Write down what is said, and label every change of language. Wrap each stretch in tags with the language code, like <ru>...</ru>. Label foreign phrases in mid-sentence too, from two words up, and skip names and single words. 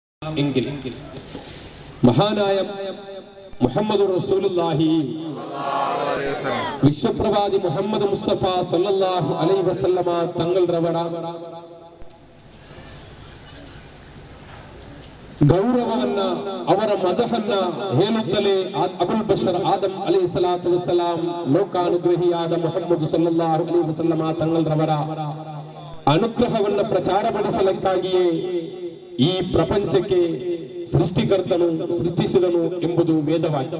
<ml>എങ്കിൽ മഹാനായ മുഹമ്മദ് റസൂലുള്ളാഹി വിശ്വപ്രവാദി മുഹമ്മദ് മുസ്തഫ</ml> <ar>صلى الله عليه وسلم</ar> <ml>തങ്ങൾ ರವರ</ml> <kn>ಗೌರವವನ್ನ ಅವರ ಮದಹನ್ನ ಹೇಳುತ್ತಲೇ ಅಬುಲ್ ಬಶರ್ ಆದಂ</kn> <ar>عليه الصلاة والسلام</ar> <kn>ಲೋಕಾನುಗ್ರಹಿಯಾದ ಮುಹಮ್ಮದ್</kn> <ar>صلى الله عليه وسلم</ar> <kn>ತങ്ങൾ ರವರ ಅನುಗ್ರಹವನ್ನ ಪ್ರಚಾರಪಡಿಸಲಿಕ್ಕಾಗಿಯೇ ಈ ಪ್ರಪಂಚಕ್ಕೆ ಸೃಷ್ಟಿಕರ್ತನು ಸೃಷ್ಟಿಸಿದನು ಎಂಬುದು ವೇದವಾಕ್ಯ.</kn>